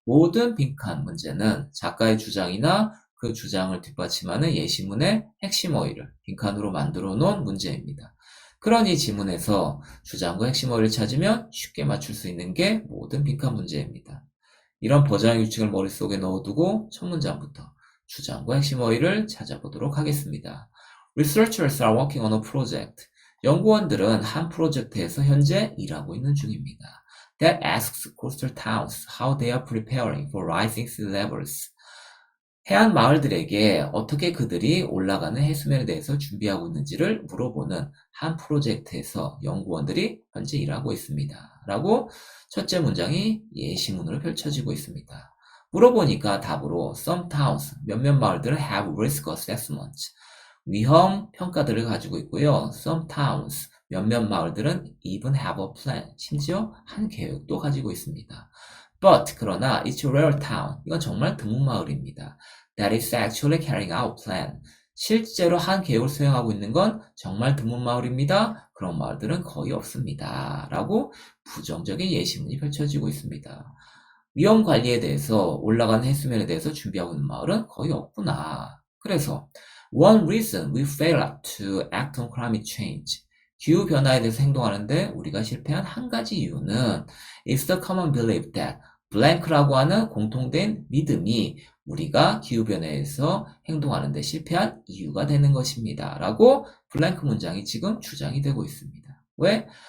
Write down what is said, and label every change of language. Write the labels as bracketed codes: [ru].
[ko] 모든 빈칸 문제는 작가의 주장이나 그 주장을 뒷받침하는 예시문의 핵심 어휘를 빈칸으로 만들어 놓은 문제입니다. 그런 이 지문에서 주장과 핵심 어휘를 찾으면 쉽게 맞출 수 있는 게 모든 빈칸 문제입니다. 이런 버전의 규칙을 머릿속에 넣어두고 첫 문장부터 주장과 핵심 어휘를 찾아보도록 하겠습니다. [en] Researchers are working on a project. [ko] 연구원들은 한 프로젝트에서 현재 일하고 있는 중입니다. [en] That asks coastal towns how they are preparing for rising sea levels. [ko] 해안 마을들에게 어떻게 그들이 올라가는 해수면에 대해서 준비하고 있는지를 물어보는 한 프로젝트에서 연구원들이 현재 일하고 있습니다. 라고 첫째 문장이 예시문으로 펼쳐지고 있습니다. 물어보니까 답으로 [en] some towns, [ko] 몇몇 마을들은 [en] have risk assessments, [ko] 위험 평가들을 가지고 있고요. [en] some towns, [ko] 몇몇 마을들은 [en] even have a plan, [ko] 심지어 한 계획도 가지고 있습니다. [en] But, [ko] 그러나, [en] it's a rare town. [ko] 이건 정말 드문 마을입니다. [en] That is actually carrying out plan. [ko] 실제로 한 계획을 수행하고 있는 건 정말 드문 마을입니다. 그런 마을들은 거의 없습니다. 라고 부정적인 예시문이 펼쳐지고 있습니다. 위험 관리에 대해서 올라가는 해수면에 대해서 준비하고 있는 마을은 거의 없구나. 그래서 [en] one reason we fail to act on climate change. [ko] 기후변화에 대해서 행동하는데 우리가 실패한 한 가지 이유는 [en] is the common belief that blank [ko] 라고 하는 공통된 믿음이 우리가 기후변화에서 행동하는데 실패한 이유가 되는 것입니다. 라고 블랭크 문장이 지금 주장이 되고 있습니다. 왜?